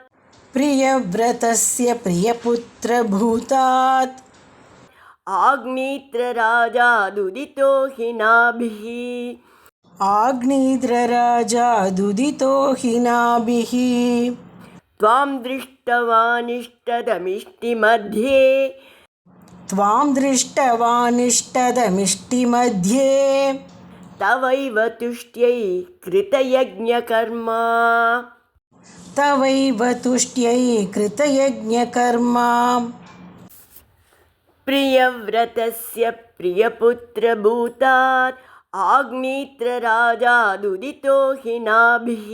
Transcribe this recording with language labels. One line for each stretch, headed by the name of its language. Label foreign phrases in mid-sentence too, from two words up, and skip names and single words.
Sanskrit: प्रियव्रतस्य प्रियपुत्र भूतात्, आग्नीध्र राजादुदितो हिनाभिः, आग्नीध्र राजादुदितो हिनाभिः, त्वां दृष्टवानिष्टदमिष्टि मध्ये, त्वां दृष्टवानिष्टदमिष्टिमध्ये, तवैव तुष्ट्यै कृतयज्ञकर्मा, तवैव तुष्ट्यै कृतयज्ञकर्मा. प्रियव्रतस्य प्रियपुत्रभूतात् आग्नेत्रराजादुदितो हिनाभिः,